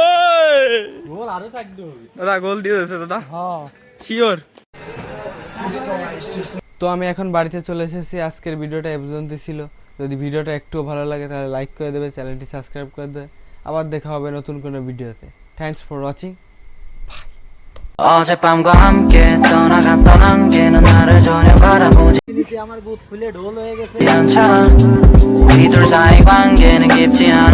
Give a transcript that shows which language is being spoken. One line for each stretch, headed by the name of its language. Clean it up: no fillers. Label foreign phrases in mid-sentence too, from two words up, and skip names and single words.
Bangla: ওই দাদা গোল দিয়ে দিয়েছে দাদা শিওর। তো আমি এখন বাড়িতে চলে এসেছি। আজকের ভিডিওটা এ পর্যন্ত ছিল। যদি ভিডিওটা একটু ভালো লাগে তাহলে লাইক করে দেবে, চ্যানেলটি সাবস্ক্রাইব করে দেবে। আবার দেখা হবে নতুন কোনো ভিডিওতে।
English: thanks for watching.
Korean: 어젯밤과 함께 떠나갔던 안개는 나를 전혀 바라보지
Bangla: আমার বুথ ফুলে ঢোল হয়ে গেছে।
Korean: 않잖아. 우리 둘 사이 관계는 깊지 않아.